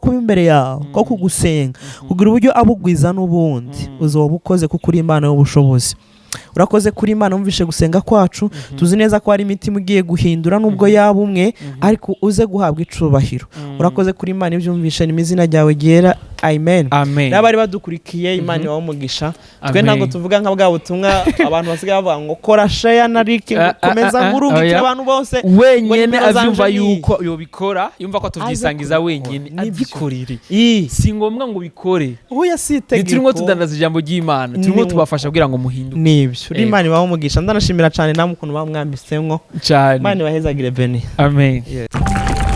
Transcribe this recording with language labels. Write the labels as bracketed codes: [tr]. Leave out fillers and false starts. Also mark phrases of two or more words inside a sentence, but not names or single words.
[rn] kuba imbere yawe ko kugusenga kugira uburyo abugwiza n'ubundi uzoba ukoze kuko uri Imana y'ubushobozi urakoze kuri Imana umvishe gusenga kwacu tuzi neza ko hari imitima igiye guhindura nubwo yaba umwe ariko uze guhabwa icubahiro urakoze kuri Imana ibyumvishe n'imizina ryawe ryera amen n'abari badukurikiye Imana ibahe umugisha twe ntabwo tuvuga nka bwa butumwa abantu basigaye bavuga ngo kora share na like komeza ngurungike abantu bose wenyene avyumva yuko yobikora yumva ko tuvyisangiza wenyene abikorire si ngombwa ngo bikore oya sitegeko turimo tudandaza ijambo ry'Imana turimo tubafasha kugira ngo muhinduke nibyo Imana ibahe umugisha ndanashimira cyane namwe ukuntu bamwambitsemwo cyane Imana ibahezagire Beni amen